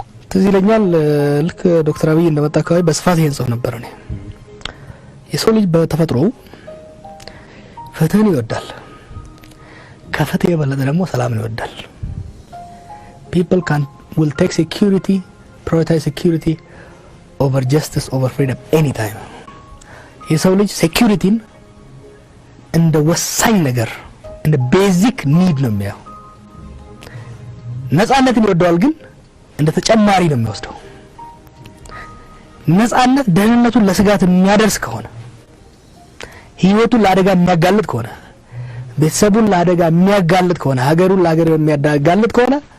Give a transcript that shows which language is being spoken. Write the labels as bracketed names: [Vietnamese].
[Amharic] ትዝ ይለኛል ልክ ዶክተር አብይ እንደመጣ አካባቢ በስፋት ይሄን ጽፍ ነበር። እኔ የሰው ልጅ በተፈጥሮ ፍትህን ይወዳል፣ ከፍትህ የበለጠ ደግሞ ሰላምን ይወዳል። [English] people will take security, prioritize security over justice, over freedom anytime. [Amharic] የሰው ልጅ ሴኩሪቲን እንደ ወሳኝ ነገር እንደ ቤዚክ ኒድ ነው የሚያየው። ነፃነትን ይወደዋል ግን እንደ ተጨማሪ ነው የሚወስደው። ነፃነት ደህንነቱን ለስጋት የሚያደርስ ከሆነ ህይወቱን ለአደጋ የሚያጋልጥ ከሆነ ቤተሰቡን ለአደጋ የሚያጋልጥ ከሆነ ሀገሩን ለሀገር የሚያጋልጥ ከሆነ